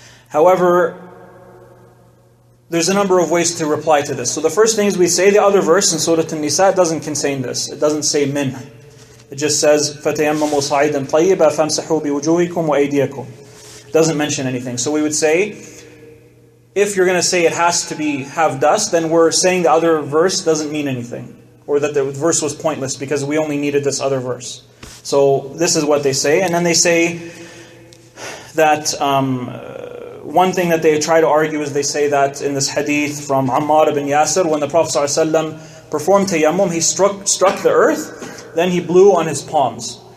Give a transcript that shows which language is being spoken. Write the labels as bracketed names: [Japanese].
[English] However, there's a number of ways to reply to this. So the first thing is we say the other verse in Surah An-Nisa doesn't contain this. It doesn't say min. It just says, [Arabic] فَتَيَمَّمُوا صَعِيدًا طَيِّبًا فَامْسَحُوا بِوُجُوهِكُمْ وَأَيْدِيَكُمْ. [English] It doesn't mention anything. So we would say, if you're going to say it has to have dust, then we're saying the other verse doesn't mean anything. Or that the verse was pointless because we only needed this other verse. So this is what they say. And then they say that one thing that they try to argue is they say that in this hadith from Ammar ibn Yasir, when the Prophet ﷺ performed tayammum, he struck the earth, then he blew on his palms.